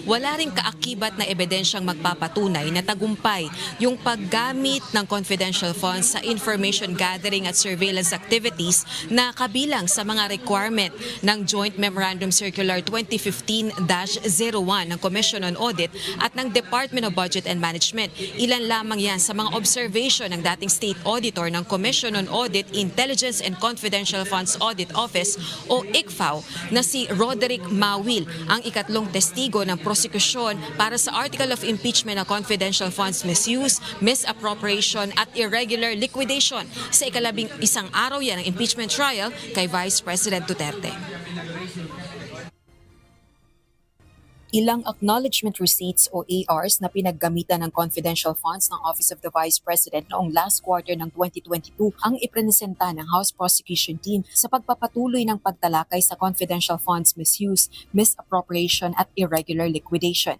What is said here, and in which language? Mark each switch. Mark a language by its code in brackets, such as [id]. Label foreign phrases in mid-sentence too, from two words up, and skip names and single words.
[tl] Wala ring kaakibat na ebidensyang magpapatunay na tagumpay yung paggamit ng [en] confidential funds [tl] sa [en] information gathering [tl] at [en] surveillance activities [tl] na kabilang sa mga requirement ng Joint Memorandum Circular 2015-01 ng Commission on Audit at ng Department of Budget and Management. Ilan lamang yan sa mga observation ng dating [en] State Auditor [tl] ng Commission on Audit, Intelligence and Confidential Funds Audit Office o ICFAO na si Roderick Mawil, ang ikatlong testigo ng prosekusyon para sa Article of Impeachment ng Confidential Funds Misuse, Misappropriation at Irregular Liquidation sa ikalabing isang araw yan ng [en] impeachment trial [tl] kay Vice President Duterte. Ilang [en] acknowledgement receipts [tl] o ARs na pinaggamitan ng [en] confidential funds [tl] ng Office of the Vice President noong [en] last quarter [tl] ng 2022 ang ipresenta ng House Prosecution Team sa pagpapatuloy ng pagtalakay sa [en] confidential funds misuse, misappropriation [tl] at [en] irregular liquidation.